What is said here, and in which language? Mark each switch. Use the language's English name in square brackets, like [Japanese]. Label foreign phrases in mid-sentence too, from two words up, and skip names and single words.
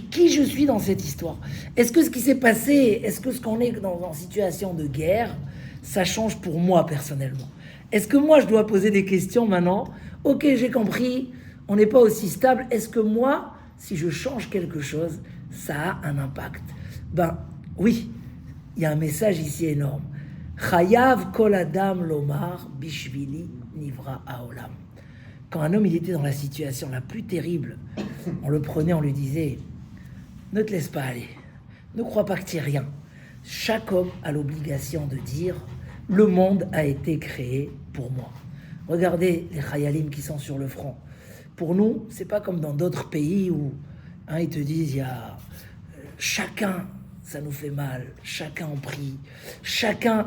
[French] Qui je suis dans cette histoire? Est-ce que ce qui s'est passé, est-ce que ce qu'on est en situation de guerre, ça change pour moi personnellement? Est-ce que moi je dois poser des questions maintenant? Ok, j'ai compris, on n'est pas aussi stable. Est-ce que moi, si je change quelque chose, ça a un impact? Ben oui, il y a un message ici énorme. [Hebrew] חייב כל אדם לומר בשבילי נברא העולם. [French] Quand un homme il était dans la situation la plus terrible, on le prenait, on lui disait, ne te laisse pas aller, ne crois pas que tu es rien. Chaque homme a l'obligation de dire, le monde a été créé pour moi. Regardez les Chayalim qui sont sur le front. Pour nous, c'est pas comme dans d'autres pays où ils te disent, il y a chacun, ça nous fait mal, chacun en prie, chacun.